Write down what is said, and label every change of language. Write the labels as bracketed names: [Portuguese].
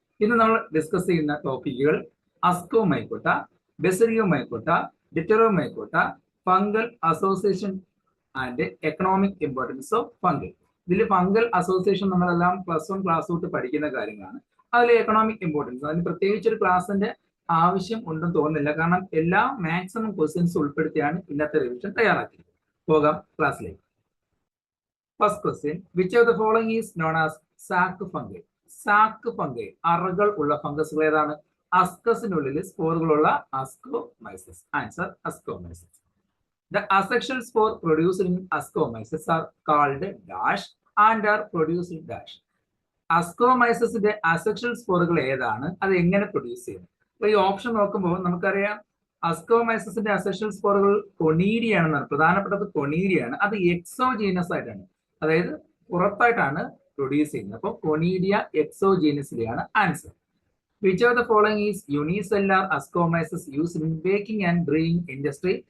[Malayalam] ഇന്ന് നമ്മൾ ഡിസ്കസ് ചെയ്യുന്ന ടോപ്പിക്കുകൾ അസ്കോമൈക്കോട്ട, ബെസരിയോമൈക്കോട്ട, ഡിറ്ററോമൈക്കോട്ട, fungal association and economic importance of fungal. ഇതിൽ ഫംഗൽ അസോസിയേഷൻ നമ്മളെല്ലാം +1 ക്ലാസ് തൊട്ട് പഠിക്കുന്ന കാര്യങ്ങളാണ്. അതിൽ എക്കണോമിക് ഇമ്പോർട്ടൻസ് അതിന് പ്രത്യേകിച്ച് ഒരു ക്ലാസിന്റെ ആവശ്യം ഉണ്ടെന്ന് തോന്നുന്നില്ല, കാരണം എല്ലാ മാക്സിമം ക്വസ്റ്റ്യൻസ് ഉൾപ്പെടുത്തിയാണ് ഇന്നത്തെ റിവിഷൻ തയ്യാറാക്കിയത്. പോകാം ക്ലാസ്സിലേക്ക്. [English] First question, which of the following is known as sac fungi? [Malayalam] Sac fungi, അറകൾ ഉള്ള ഫംഗസുകൾ ഏതാണ്? അസ്കസിനുള്ളിൽ സ്പോറുകളുള്ള അസ്കോമൈസസ്. Answer അസ്കോമൈസസ്. [English] The asexual spore produced in ascomyces are called dash and are produced dash. [Malayalam] അസ്കോമൈസസിന്റെ asexual സ്പോറുകൾ ഏതാണ്? അത് എങ്ങനെ പ്രൊഡ്യൂസ് ചെയ്യുന്നു? അപ്പൊ ഈ ഓപ്ഷൻ നോക്കുമ്പോൾ നമുക്കറിയാം അസ്കോമൈസസിന്റെ അസെക്ഷൽ സ്പോറുകൾ കൊണീഡിയ ആണെന്നാണ്. പ്രധാനപ്പെട്ടത് കൊണീഡിയാണ്. അത് എക്സോജീനസ് ആയിട്ടാണ്, അതായത് പുറത്തായിട്ടാണ് പ്രൊഡ്യൂസ് ചെയ്യുന്നത്. അപ്പോൾ conidia എക്സോജീനസിലെയാണ് answer. [English] Which of the following is unicellular ascomycetes used in baking and brewing industry?